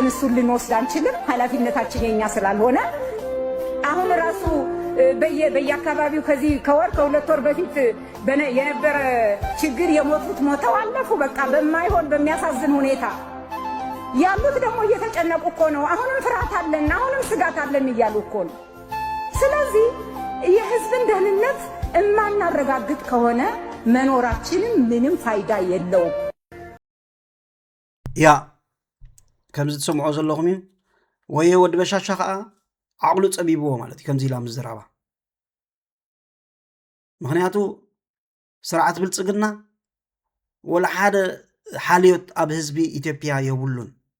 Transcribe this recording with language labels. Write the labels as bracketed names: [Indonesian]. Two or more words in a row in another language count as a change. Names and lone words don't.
[Amharic] እሱን ልንወስድ አንችልም፣ ኃላፊነታችን የኛ ስላልሆነ አሁን ራሱ በየአካባቢው ከዚህ ከወር ከሁለት ወር በፊት የነበረ ችግር የሞቱት ሞተው አለፉ። በቃ በማይሆን በሚያሳዝን ሁኔታ ያሉት ደግሞ እየተጨነቁ እኮ ነው። አሁንም ፍርሃት አለን፣ አሁንም ስጋት አለን እያሉ እኮ ነው። ስለዚህ የህዝብን ደህንነት እማናረጋግጥ ከሆነ መኖራችንም ምንም ፋይዳ የለውም። [Tigrinya] ያ ከምዚ ትሰምዖ ዘለኹም እዩ ወይ ወዲ በሻሻ ከዓ ዓቕሉ ፀቢብዎ ማለት እዩ ከምዚ ኢላ ምዝራባ ምክንያቱ ስርዓት ብልፅግና ወላ ሓደ ሓልዮት ኣብ ህዝቢ ኢትዮጵያ የብሉን